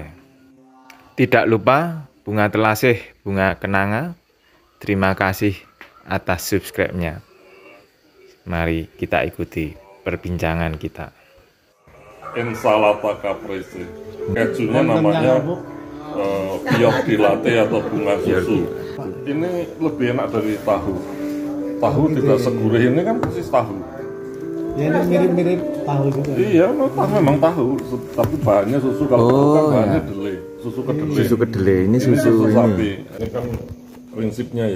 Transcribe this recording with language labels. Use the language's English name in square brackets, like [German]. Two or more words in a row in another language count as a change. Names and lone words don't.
[Indonesian] Tidak lupa bunga telasih, bunga kenanga. Terima kasih atas subscribe-nya. Mari kita ikuti perbincangan kita. [Italian] Insalata caprese. [Indonesian] Kejunya namanya [Italian] Fior di latte [Indonesian] atau bunga susu. Ini lebih enak dari tahu. Tahu tidak segurih ini kan persis tahu. Ya ini mirip-mirip tahu juga. Iya, memang tahu, tapi bahannya susu. Kalau tahu kan bahannya kedelai, susu kedelai. Susu kedelai, ini susu sapi. Ini kan prinsipnya ya.